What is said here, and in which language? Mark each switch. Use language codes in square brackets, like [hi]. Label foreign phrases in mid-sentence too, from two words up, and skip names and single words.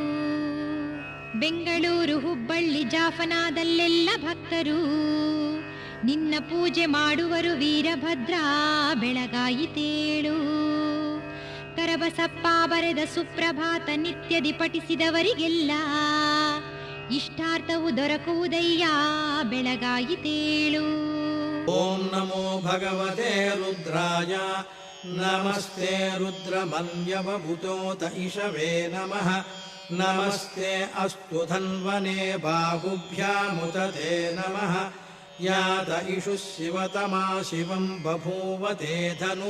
[kn] ಬೆಂಗಳೂರು ಹುಬ್ಬಳ್ಳಿ ಜಾಫನಾದಲ್ಲೆಲ್ಲ ಭಕ್ತರು ನಿನ್ನ ಪೂಜೆ ಮಾಡುವರು ವೀರಭದ್ರ, ಬೆಳಗಾಯಿತೇಳು. ಕರಬಸಪ್ಪ ಬರೆದ ಸುಪ್ರಭಾತ ನಿತ್ಯದಿ ಪಠಿಸಿದವರಿಗೆಲ್ಲ ಇಷ್ಟಾರ್ಥವು ದೊರಕುವುದಯ್ಯ, ಬೆಳಗಾಯಿತೇಳು. [sa] ಓಂ ನಮೋ ಭಗವತೆ ರುದ್ರಾಯ ನಮಸ್ತೆ ರುದ್ರಮನ್ಯವಭುತೋತ ಇಷವೇ ನಮಃ. ನಮಸ್ತೆ ಅಸ್ತು ಧನ್ವನೆ ಬಾಹುಭ್ಯಾಮುತತೆ ನಮಃ. ಯಾತ ಇಷು ಶಿವತಮಾ ಶಿವಂ ಬಭೂವತೆ ಧನುಃ.